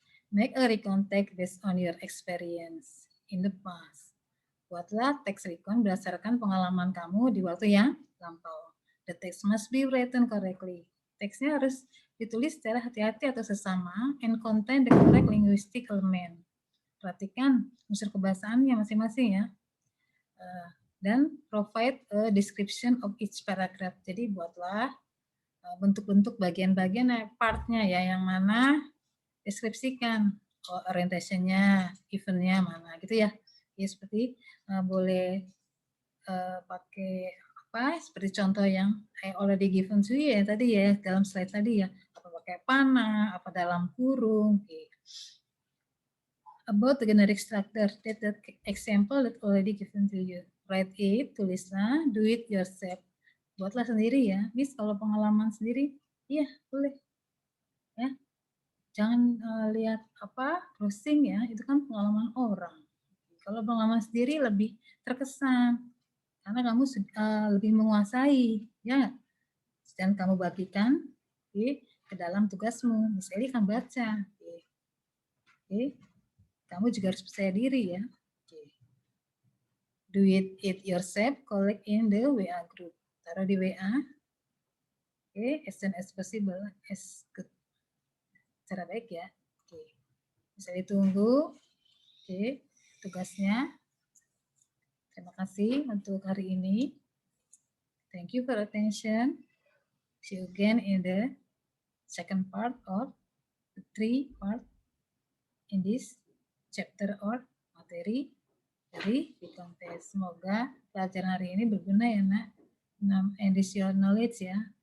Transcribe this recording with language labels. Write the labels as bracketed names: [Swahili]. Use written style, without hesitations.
[English] Make a recon text based on your experience in the past. [Indonesian] Buatlah teks recon berdasarkan pengalaman kamu di waktu yang lampau. [English] The text must be written correctly. [Indonesian] Teksnya harus ditulis secara hati-hati atau sesama [English] and contain the correct linguistic element. [Indonesian] Perhatikan unsur kebahasaannya masing-masing ya. Dan [English] provide a description of each paragraph. [Indonesian] Jadi buatlah bentuk-bentuk bagian-bagian partnya ya, yang mana deskripsikan orientationnya, eventnya mana gitu ya. Ya seperti boleh pakai apa seperti contoh yang [English] I already given to you [Indonesian] ya tadi ya dalam slide tadi ya, apa pakai panah, apa dalam kurung. Okay. [English] About the generic structure, that example that already given to you. Write it, [Indonesian] tulislah, [English] do it yourself. [Indonesian] Buatlah sendiri ya. Miss kalau pengalaman sendiri, iya boleh. Ya. Jangan lihat apa browsing ya, itu kan pengalaman orang. Kalau pengalaman sendiri lebih terkesan karena kamu lebih menguasai, ya. Dan kamu bagikan ke dalam tugasmu. Misalnya kan baca. Oke. Kamu juga harus percaya diri ya. [English] Do it yourself, collect in the WA group. [Indonesian] Taruh di WA. [English] Oke, as soon as possible, as good. [Indonesian] Cara baik ya. Oke. Bisa ditunggu. Oke, tugasnya. Terima kasih untuk hari ini. [English] Thank you for attention. See you again in the second part of the 3 part in this chapter or [Indonesian] materi dari recon test. Semoga pelajaran hari ini berguna ya nak. [English] Additional knowledge [Indonesian] ya.